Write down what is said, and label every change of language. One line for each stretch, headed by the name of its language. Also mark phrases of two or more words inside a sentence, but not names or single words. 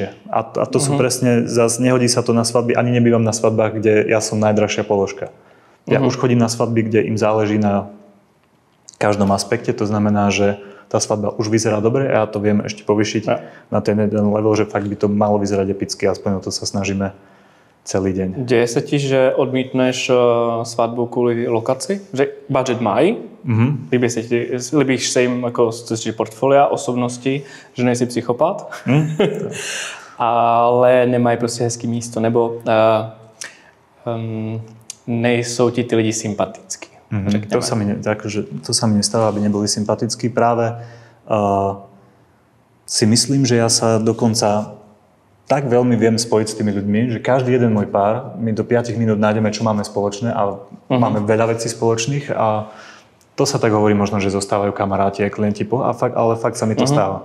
Slovak: A to sú presne, zase nehodí sa to na svadby, ani nebývam na svadbách, kde ja som najdrahšia položka. Ja už chodím na svadby, kde im záleží na každom aspekte, to znamená, že tá svadba už vyzerá dobre a ja to viem ešte povýšiť na ten jeden level, že fakt by to malo vyzerať epicky, aspoň o to sa snažíme celý deň.
Czech: Děje se ti, že odmítneš svatbu kvůli lokaci? Že budget mají, líbíš se jim jako portfolia, osobnosti, že nejsi psychopat, ale nemají prostě hezký místo, nebo nejsou ti ty lidi sympatickí.
Slovak: To sa mi nestáva, aby neboli sympatickí. Práve si myslím, že ja sa dokonca tak veľmi viem spojiť s tými ľuďmi, že každý jeden môj pár, my do 5 minút nájdeme, čo máme spoločné a máme veľa vecí spoločných a to sa tak hovorí možno, že zostávajú kamaráti a klienti, ale fakt sa mi to stáva.